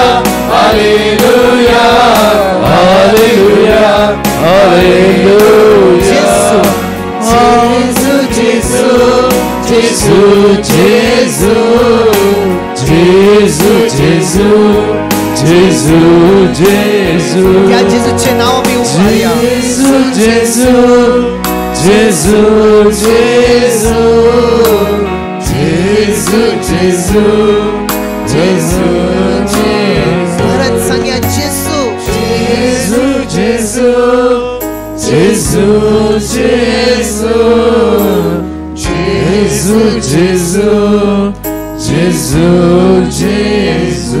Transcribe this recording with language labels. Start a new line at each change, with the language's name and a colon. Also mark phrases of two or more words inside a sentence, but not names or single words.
English: hallelujah, hallelujah, hallelujah, hallelujah. Jesus, Jesus, Jesus, Jesus, Jesus,
Marathi: या जेजूचे नाव मी उभारूया.
English: Jesus, Jesus, Jesus, Jesus, Jesus, Jesus, Jesus.
Marathi: परत सांगा जेजू.
English: Jesus, Jesus, Jesus, Jesus, Jesus, Jesus,